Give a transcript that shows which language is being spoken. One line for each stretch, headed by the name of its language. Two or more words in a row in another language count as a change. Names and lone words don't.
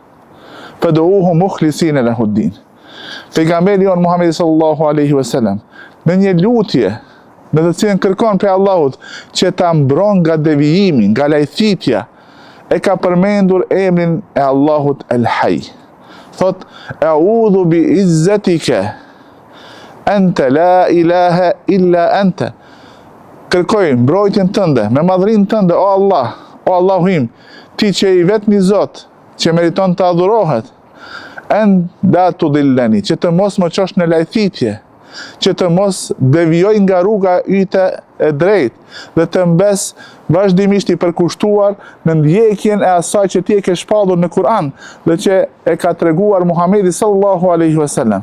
Arabic: فادعوه مخلصين له الدين.
Albanian: Pejgamberi jon Muhamedi
Arabic: صلى الله عليه وسلم
Albanian: në një lutje në të cilën kërkon prej Allahut që ta mbron nga devijimi, nga lajthitja, e ka përmendur emrin e Allahut El-Hayy. Thot:
Arabic: أعوذ بعزتك أنت لا إله إلا أنت.
Albanian: Kërkoj mbrojtjen tënde, me madhrinë tënde, o Allah, o Allahu im, ti që i vetmi Zot, që meriton të adhurohet,
Arabic: لا تضلني,
Albanian: që të mos më çosh në lajthitje, që të mos devijoj nga rruga yte e drejtë dhe të mbes vazhdimisht i përkushtuar në ndjekjen e asaj që ti e ke shpallur në Kur'an dhe që e ka treguar Muhamedi
Arabic: صلى الله عليه وسلم.